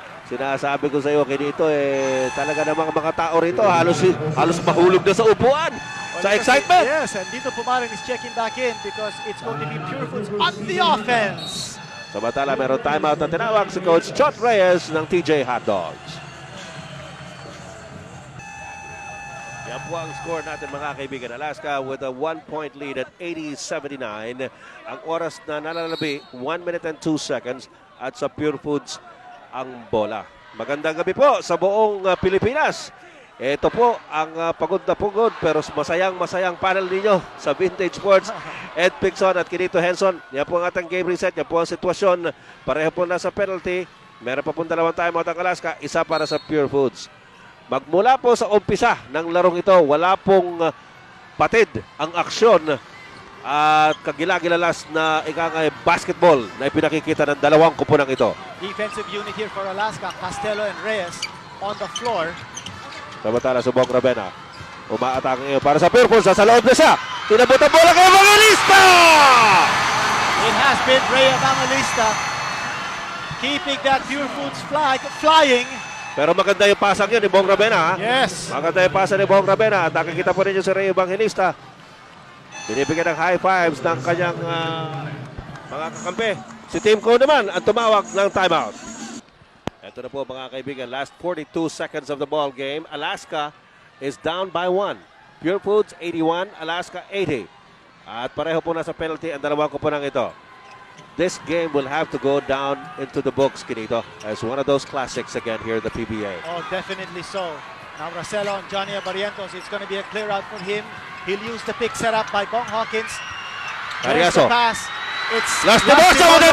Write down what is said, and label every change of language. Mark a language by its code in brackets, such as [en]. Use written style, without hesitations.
[tl] Sinasabi ko sa iyo kinito talaga namang mga tao rito halos mahulog na sa upuan sa excitement. [en] Yes, and Dito Pumarin is checking back in because it's going to be Pure Foods on the offense. [tl] Samantala, meron timeout na tinawag si Coach Chot Reyes ng TJ Hot Dogs. Yan po ang score natin mga kaibigan. [en] Alaska with a 1-point lead at 80-79. [tl] Ang oras na nalalabi, [en] 1 minute and 2 seconds. [tl] At sa Pure Foods ang bola. Magandang gabi po sa buong Pilipinas. Ito po ang pagod na pagod pero masayang panel ninyo sa Vintage Sports. Ed Picson at Kinito Henson. Yan po ang ating game reset. Yan po ang sitwasyon. Pareho po nasa penalty. Meron pa pong 2 timeout ang Alaska. Isa para sa Pure Foods. Magmula po sa umpisa ng larong ito, wala pong patid ang aksyon at kagilagilalas na basketball na ipinakikita ng dalawang kupunang ito. [en] Defensive unit here for Alaska. Castelo and Reyes on the floor. [tl] Samantala, Subong Ravena. Umaatake ngayon para sa Pure Foods. Sa loob na siya. Tinabot ang bola kay Evangelista! [en] It has been Ray Evangelista keeping that Pure Foods flag flying. [tl] Pero maganda yung pasang yun ni Bong Ravena. [en] Yes. [tl] Maganda yung pasang ni Bong Ravena. At nakikita po ninyo si Ray Evangelista. Binibigyan ng high fives ng kanyang mga kakampi. Si Tim Cone naman ang tumawag ng timeout. Ito na po mga kaibigan, [en] last 42 seconds of the ball game. Alaska is down by 1. Pure Foods 81, Alaska 80. [tl] At pareho po nasa penalty ang dalawang kupunang ito. [en] This game will have to go down into the books, Kinito, as one of those classics again here at the PBA. Oh, definitely so. Now Racela on Johnny Abarientos. It's going to be a clear out for him. He'll use the pick set up by Bong Hawkins. There's the Cariaso. pass. It's Lastimosa with a